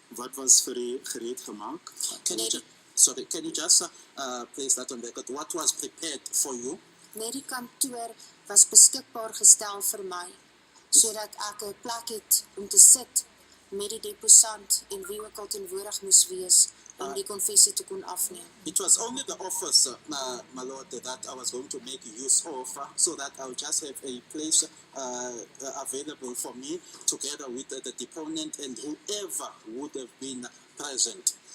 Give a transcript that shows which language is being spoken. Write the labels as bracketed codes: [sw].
[af] Wat was vir die gereed gemaak? [en] Can you just place that on record? What was prepared for you? [af] Net die kantoor was beskikbaar gestel vir my, sodat ek 'n plek het om te sit met die deposant en wie ook al teenwoordig moes wees om die konfessie te kon afneem. [en] It was only the office, my lord, that I was going to make use of, so that I would just have a place available for me together with the deponent and whoever would have been present.